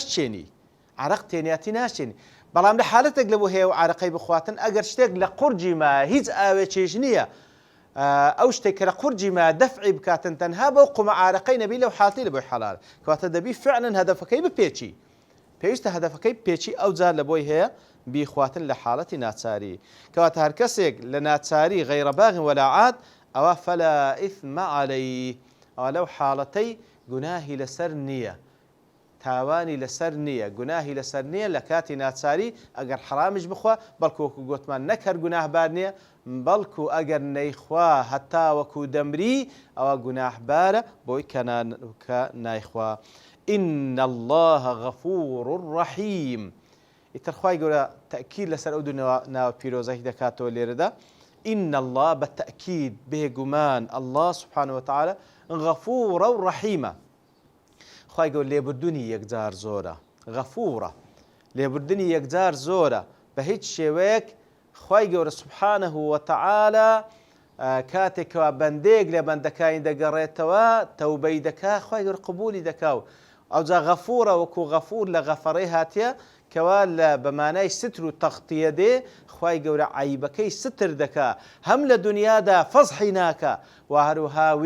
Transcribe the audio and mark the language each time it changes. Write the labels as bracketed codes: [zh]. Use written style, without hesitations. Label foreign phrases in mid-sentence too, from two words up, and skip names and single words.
[ckb] ناشتێنی، بەڵام لە حالەتێک لە بۆ هەیە و عارقەی بخواتن ئەگەر شتێک لە قورجی ما هیچ ئاوێکێش نییە، ئەو شتێک کە لە قورجی ما دەفعی بکاتن تەنها بەو قومە عارقەی نەبی لەو حاڵەتی لە بۆی حەلال، کەواتە دەبی فعلا هەدەفەکەی بپێچی، پێویستە هەدەفەکەی پێچی ئەو جار لە بۆی هەیە بیخواتن لە حاڵەتی ناچاری. کەواتە هەر کەسێک لە ناچاری [ar] غەیڕە باغ ولا عاد [ckb] ئەوە [ar] فەلا ئیثم عەلەیه، [ckb] ئەوە لەو حاڵەتەی گوناهی لەسەر نییە، تاوانی لەسەر نییە، گوناهی لەسەر نییە لە کاتی ناچاری ئەگەر حرامش بخوا، بەڵکو وەکو گوتمان نەک هەر گوناهبار نییە، بەڵکو ئەگەر نەیخوا هەتا وەکو دەمری ئەوە گوناهبارە بۆی کە نایخوا. [ar] إن الله غفور رحيم. [ckb] ئیتر خوای گەورە تەکید لەسەر ئەو دوو ناوە پیرۆزەی دەکاتەوە لێرەدا. [ar] إن الله [ckb] بەتەکید بێگومان [ar] الله سبحانه وتعالى [ckb] غەفورە و ڕەحیمە. خوای گەورە لێبوردنی یەکجار زۆرە، غەفورە لێبوردنی یەکجار زۆرە، بە هیچ شێوەیەک خوای گەورە [ar] سبحانه وتعالى [ckb] کاتێکەوە بەندێک لە بەندەکانی دەگەڕێتەوە تەوبەی دەکا، خوای گەورە قبولی دەکا و ئەو جا غەفوورە وەکو غەفوور لە غەفەڕەی هاتیە کەوا لە بەمانای ستر و تەختیە دێ خوای گەورە عیبەکەی ستر دەکا هەم لە دنیادا فەزحی ناکە و هەروها